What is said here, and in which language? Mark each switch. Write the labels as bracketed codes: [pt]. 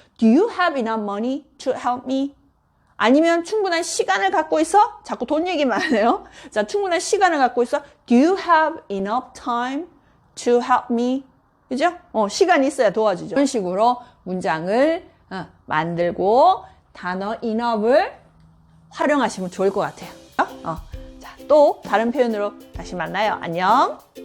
[en] Do you have enough money to help me? [ko] 아니면 충분한 시간을 갖고 있어? 자꾸 돈 얘기만 하네요. 자, 충분한 시간을 갖고 있어? [en] Do you have enough time to help me? [ko] 그죠? 시간이 있어야 도와주죠. 이런 식으로 문장을 만들고 단어 enough을 활용하시면 좋을 것 같아요. 자, 또 다른 표현으로 다시 만나요. 안녕.